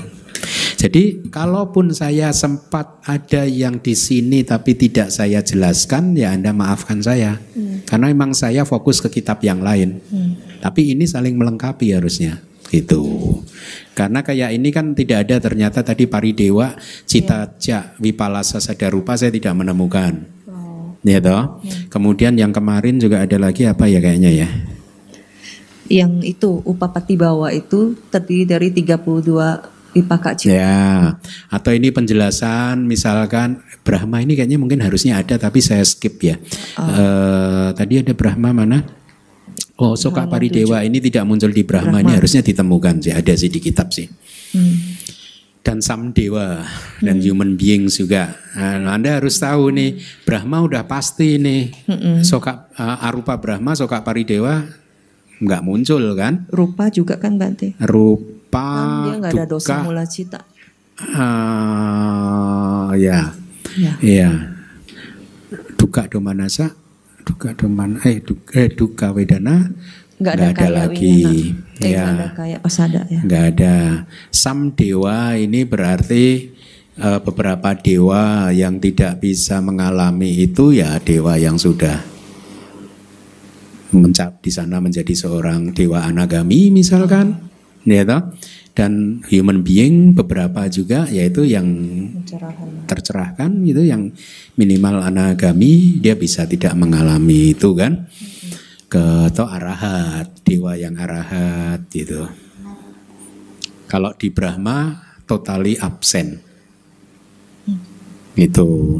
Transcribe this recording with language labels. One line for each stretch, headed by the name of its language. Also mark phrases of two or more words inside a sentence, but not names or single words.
Indonesian: Jadi kalaupun saya sempat ada yang di sini tapi tidak saya jelaskan, ya Anda maafkan saya. Karena memang saya fokus ke kitab yang lain. Tapi ini saling melengkapi harusnya gitu. Karena kayak ini kan tidak ada ternyata tadi
Pali: paridewa, citaja, wipalasa, sadarupa
Indonesian: saya tidak menemukan. Ya toh. Kemudian yang kemarin juga ada lagi apa ya kayaknya ya. Yang itu
Pali: upapati bawa
Indonesian: itu terdiri dari 32
Pali: Wipaka cita.
Indonesian: Ya, atau ini penjelasan misalkan Brahma ini kayaknya mungkin harusnya ada tapi saya skip ya. Tadi ada Brahma mana? Oh,
Pali: soka paridewa
Indonesian: ini tidak muncul di Brahma, ini harusnya ditemukan sih, ada sih di kitab sih. Dan samdewa dan
English: human beings
Indonesian: juga. Nah, Anda harus tahu nih, Brahma udah pasti nih.
Pali: Soka arupa
Indonesian: Brahma,
Pali: soka paridewa
Indonesian: nggak muncul kan? Rupa juga kan Bante? Rupa kan dia nggak ada
Pali: dosa mula cita.
Indonesian: Ya.
Pali: Duka domanasa, duka wedana
Indonesian: nggak ada lagi. Nggak ada kayak pasada ya. Nggak ada. Sam dewa ini berarti beberapa dewa yang tidak bisa mengalami itu ya dewa yang sudah di sana menjadi seorang dewa anagami misalkan. Ya toh? Dan
English: human being
Indonesian: beberapa juga yaitu yang tercerahkan gitu, yang minimal anagami dia bisa tidak mengalami itu kan. Atau arahat, dewa yang arahat gitu. Kalau di Brahma totally absen gitu.